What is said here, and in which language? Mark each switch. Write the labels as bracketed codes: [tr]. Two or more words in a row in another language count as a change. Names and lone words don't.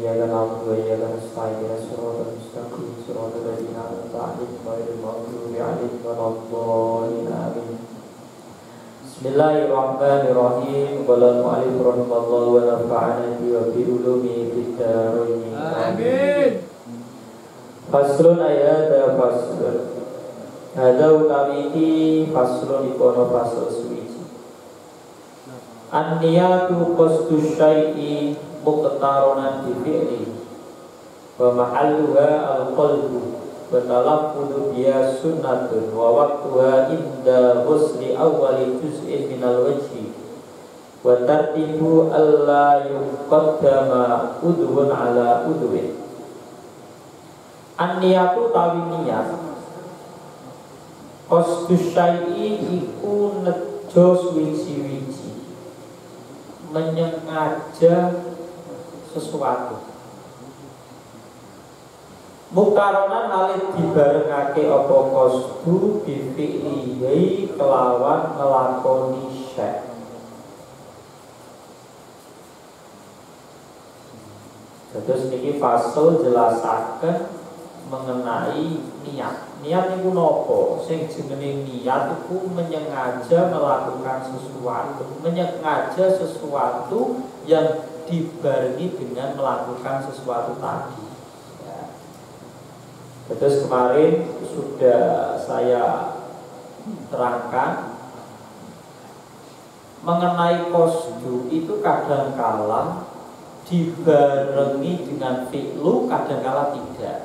[ar] إياك نعبد وإياك نستعين. اهدنا الصراط المستقيم. صراط الذين أنعمت عليهم غير المغضوب عليهم ولا الضالين. Amin. بسم الله الرحمن الرحيم. قال المؤلف رحمه الله ونفعنا به وبعلومه في الدارين. Amin. فصل آية فصل. [jv] Hadza utawi iki faslun ikono fasl suwiji. [ar] النية قصد الشيء مقترنا بفعل ومحلها القلب والتلفظ بها سنة ووقتها عند غسل أول جزء من الوجه والترتيب ألا يقدم عضو على عضو. [jv] An-niyatu tawi niyat [ar] قصد الشيء [jv] iku nejo suwiji-wiji menyengaja sesuatu. Mukaronan halid dibarengake apa [ar] قصد بفعله [jv] kelawan ngelakoni syai'. Terus niki fasal jelasaken mengenai niat. Niat niku napa? Sing jenenge niat iku menyengaja [id] melakukan sesuatu, menyengaja sesuatu yang dibarengi dengan melakukan sesuatu tadi. [jv] Ya. [id] Terus kemarin sudah saya terangkan mengenai qasdu itu kadangkala dibarengi dengan fi'lu, kadangkala tidak.